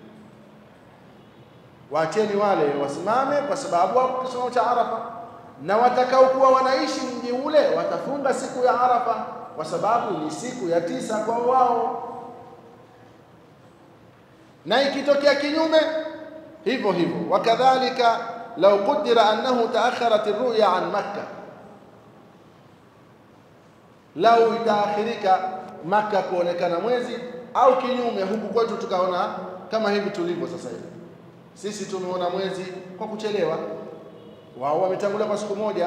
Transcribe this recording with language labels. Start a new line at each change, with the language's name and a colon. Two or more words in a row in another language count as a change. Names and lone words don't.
Swahili: Waacheni wale wasimame kwa sababu wao kisimamo cha Arafa, na watakao kuwa wanaishi mji ule watafunga siku ya Arafa kwa sababu ni siku ya 9 kwa wao. na ikitokea kinyume hivyo hivyo.
Arabic: وكذلك لو قدر أنه تأخرت الرؤية عن مكة,
Swahili: lau itaakhirika Makkah kuonekana mwezi au kinyume huku kwetu tukaona kama hivi tulivyo sasa hivi, sisi tumeona mwezi kwa kuchelewa, wao wametangulia kwa siku moja.